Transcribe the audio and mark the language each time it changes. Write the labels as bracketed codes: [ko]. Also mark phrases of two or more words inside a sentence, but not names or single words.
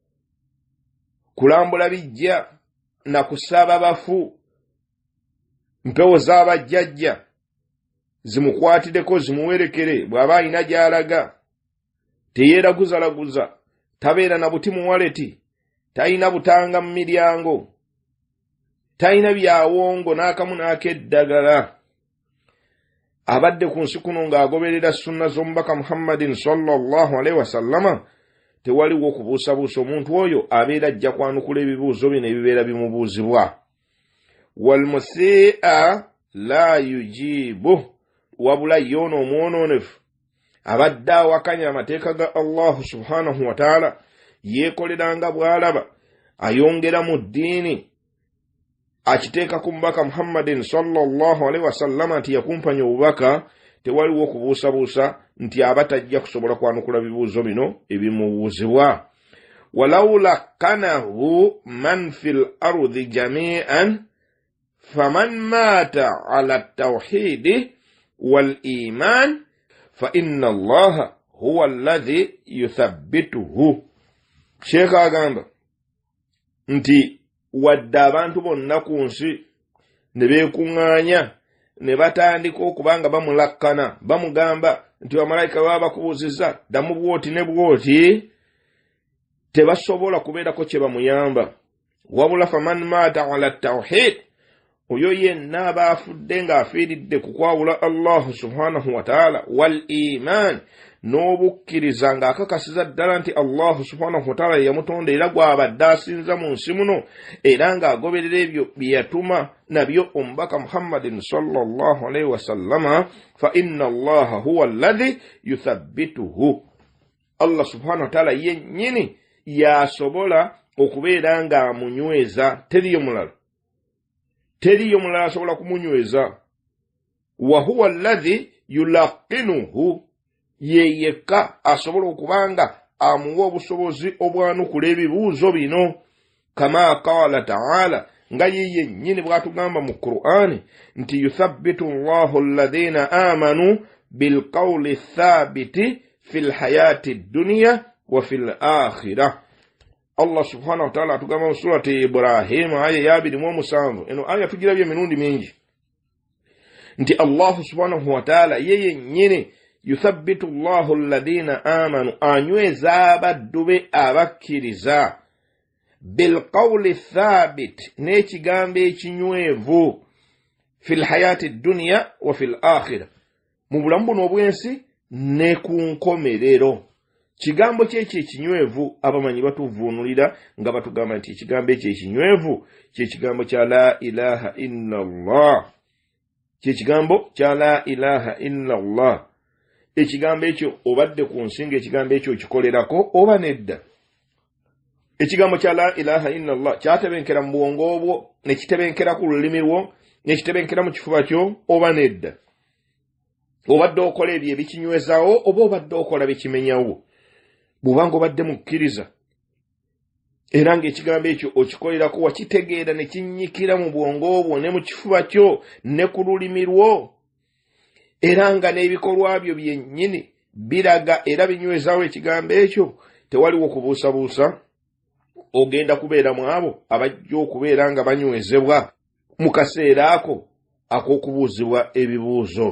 [lg] kulambula bijja na kusaba bafu, mpewo z'abajjajja zimukwatiddeko zimuwerekere bw'aba alina gy'alaga, teyeeraguzalaguza, tabeera na buti mu waleti, talina butanga mu miryango, talina byawongo n'akamu n'akeddagala. Abadde ku nsi kuno ng'agoberera sunna z'omubaka Muhammadin [ar] صلى الله عليه وسلم, [lg] tewaliwo okubuusabuusa, omuntu oyo abeera ajja kwanukula ebibuuzo bino ebibeera bimubuuzibwa. [ar] والمسيء لا يجيب, [lg] wabula yono omwonoonefu abadde awakanya amateeka ga [ar] الله سبحانه وتعالى, [lg] yeekoleranga bw'alaba, ayongera mu ddiini, akiteeka ku mubaka Muhammadin [ar] صلى الله عليه وسلم [lg] nti yakumpanya obubaka, tewaliwo okubuusabuusa nti aba tajja kusobola kwanukula bibuuzo bino ebimubuuzibwa. [ar] ولو كان له من في الأرض جميعا فمن مات على التوحيد والإيمان فإن الله هو الذي يثبته. [lg] Sheikh agamba nti wadde abantu bonna ku nsi ne beekuŋŋaanya ne batandika okubanga bamulakkana, bamugamba nti bamalayika baba bakubuuzizza ddamu bwoti ne bwoti, tebasobola kubeerako kye bamuyamba. Wabula [ar] فمن مات على التوحيد, [lg] oyo yenna aba afudde ng'afiiridde ku kwawula [ar] الله سبحانه وتعالى والإيمان [lg] n'obukkiriza ng'akakasiza ddala nti [ar] الله سبحانه وتعالى [lg] yamutonda era gw'abadde asinza mu nsi muno era ng'agoberera ebyo bye yatuma nabyo omubaka Muhammadin [ar] صلى الله عليه وسلم فإن الله هو الذي يثبته. الله سبحانه وتعالى [lg] yennyini yasobola okubeera ng'amunyweza, teriyo mulala asobola kumunyweza. [ar] وهو الذي يلقنه, [lg] ye yekka asobola okubanga amuwa obusobozi obwanukula ebibuuzo bino. [ar] كما قال تعالى, [lg] nga ye yennyini bw'atugamba mu Qur'ani nti [ar] يثبت الله الذين آمنوا بالقول الثابت في الحياة الدنيا وفي الآخرة. الله سبحانه وتعالى [lg] atugamba mu surati Ibrahim aya 2:7. Eno aya tugirabye emirundi mingi nti [ar] الله سبحانه وتعالى [lg] yeye nyine [ar] يثبت الله الذين آمنوا, [lg] anyweza abaddu be abakkiriza [ar] بالقول الثابت, [lg] n'ekigambo ekinywevu [ar] في الحياة الدنيا وفي الآخرة, [lg] mu bulamu buno obwensi ne ku nkomerero. Kigambo kyekyo ekinywevu abamanyi batuvuunulira nga batugamba nti ekigambo ekyo ekinywevu kye kigambo kya [ar] لا إله إلا الله. [lg] Kyekigambo kya [ar] لا إله إلا الله. [lg] Ekigambo ekyo obadde ku nsinga ekigambo ekyo kikolerako oba nedda. Ekigambo kya [ar] لا إله إلا الله [lg] kyatebenkera mu bwongo obwo, ne kitebenkera ku lulimi lwo, ne kitebenkera mu kifuba kyo oba nedda. Obadde okola ebyo ebikinywezaawo oba obadde okola bikimenyawo. Bw'obanga obadde mukkiriza era ng'ekigambo ekyo okikolerako wakitegeera ne kinnyikira mu bwongo obwo ne mu kifuba kyo ne ku lulimi lwo, era nga n'ebikolwa byo byennyini biraga era binywezaawo ekigambo ekyo, tewaliwo kubuusabuusa, ogenda kubeera mu abo abajja okubeera nga banywezebwa mu kaseera ako ak'okubuuzibwa ebibuuzo.